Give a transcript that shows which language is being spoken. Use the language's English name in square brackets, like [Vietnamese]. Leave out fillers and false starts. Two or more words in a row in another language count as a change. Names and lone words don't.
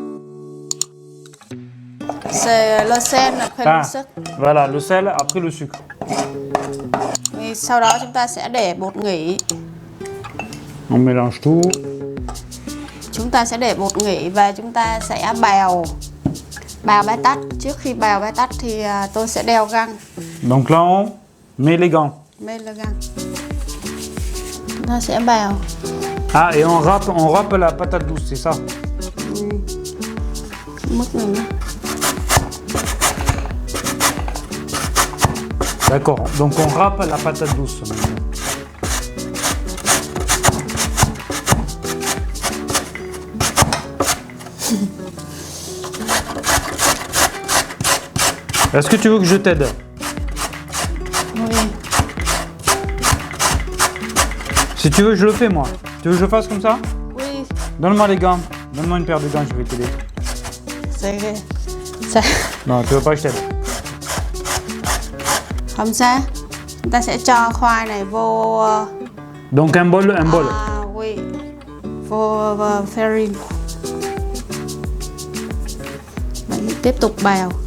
[French] C'est le sel après le sucre. Voilà, le sel après le sucre. [Vietnamese] Thì sau đó chúng ta sẽ để bột nghỉ. [French] On mélange tout. [Vietnamese] Chúng ta sẽ để bột nghỉ và chúng ta sẽ bào bái tắt. Trước khi bào bái tắt thì tôi sẽ đeo găng. [French] Donc là on met les gants. [Vietnamese] Bên là găng. Chúng ta sẽ bào. [French] Ah, et on râpe la patate douce, c'est ça? [Vietnamese] Mức này nhé. [French] D'accord, donc on râpe la patate douce maintenant. Est-ce que tu veux que je t'aide? Oui. Si tu veux, je le fais moi. Tu veux que je fasse comme ça? Oui. Donne-moi les gants. Donne-moi une paire de gants, je vais t'aider. [Vietnamese] Sẽ [French] Non, tu veux pas que je t'aide? [Vietnamese] không sao. Chúng ta sẽ cho khoai này vô. [French] Donc un bol. Oui. [Vietnamese] Vô farine. Và tiếp tục bào.